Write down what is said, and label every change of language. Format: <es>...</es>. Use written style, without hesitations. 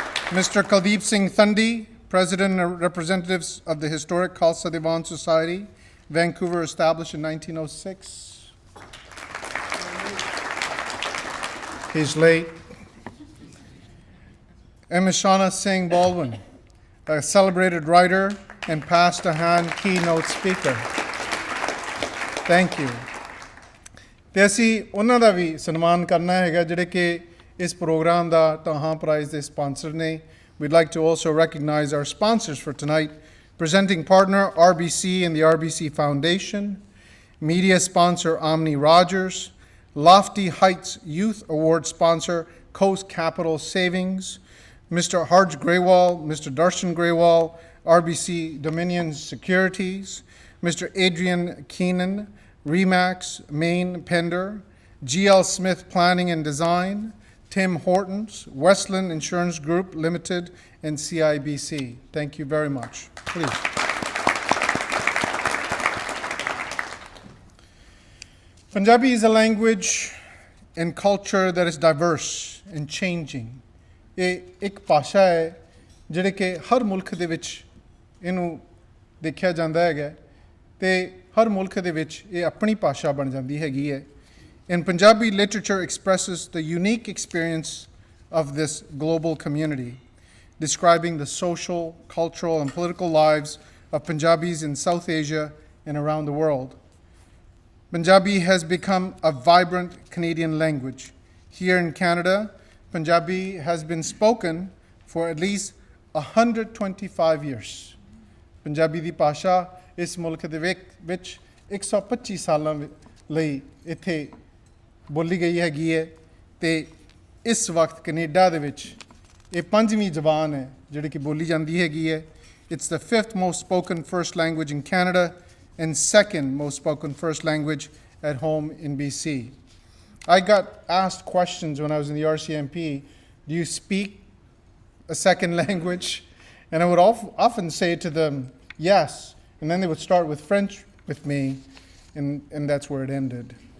<en>Mr. Kuldeep Singh Thandi, President and Representatives of the Historic Khalsa Diwan Society, Vancouver, established in 1906. He's late. And Mishana Singh Baldwin, a celebrated writer and past Dhahan keynote speaker. Thank you.</en> <pa>ਤੇ ਅਸੀਂ ਉਹਨਾਂ ਦਾ ਵੀ ਸਨਮਾਨ ਕਰਨਾ ਹੈਗਾ ਜਿਹੜੇ ਕਿ ਇਸ programme ਦਾ Dhahan Prize ਦੇ ਸਪਾਂਸਰ ਨੇ.</pa> <en>We'd like to also recognize our sponsors for tonight, Presenting partner, RBC and the RBC Foundation. Media sponsor, Omni Rogers. Lofty Heights Youth Award sponsor, Coast Capital Savings. Mr. Harj Grewal, Mr. Darshan Grewal, RBC Dominion Securities. Mr. Adrian Keenan, Remax, Maine Pender. GL Smith Planning and Design. Tim Hortons, Westland Insurance Group Limited, and CIBC. Thank you very much. Please. Punjabi is a language and culture that is diverse and changing.</en> <pa>ਇਹ ਇੱਕ ਭਾਸ਼ਾ ਹੈ ਜਿਹੜੇ ਕਿ ਹਰ ਮੁਲਕ ਦੇ ਵਿੱਚ ਇਹਨੂੰ ਦੇਖਿਆ ਜਾਂਦਾ ਹੈਗਾ ਤੇ ਹਰ ਮੁਲਕ ਦੇ ਵਿੱਚ ਇਹ ਆਪਣੀ ਭਾਸ਼ਾ ਬਣ ਜਾਂਦੀ ਹੈਗੀ ਹੈ.</pa> <en>And Punjabi literature expresses the unique experience of this global community, describing the social, cultural, and political lives of Punjabis in South Asia and around the world. Punjabi has become a vibrant Canadian language. Here in Canada, Punjabi has been spoken for at least 125 years.</en> <pa>Punjabi ਦੀ ਭਾਸ਼ਾ ਇਸ ਮੁਲਕ ਦੇ ਵਿੱਚ 125 ਸਾਲਾਂ ਲਈ ਇੱਥੇ ਬੋਲੀ ਗਈ ਹੈਗੀ ਹੈ ਤੇ ਇਸ ਵਕਤ ਕੈਨੇਡਾ ਦੇ ਵਿੱਚ ਇਹ ਪੰਜਵੀਂ ਜ਼ਬਾਨ ਹੈ ਜਿਹੜੀ ਕਿ ਬੋਲੀ ਜਾਂਦੀ ਹੈਗੀ ਹੈ.</pa> <en>It's the fifth most spoken first language in Canada and second most spoken first language at home in BC. I got asked questions when I was in the RCMP, do you speak a second language? And I would often say to them, yes. And then they would start with French with me, and that's where it ended.</en>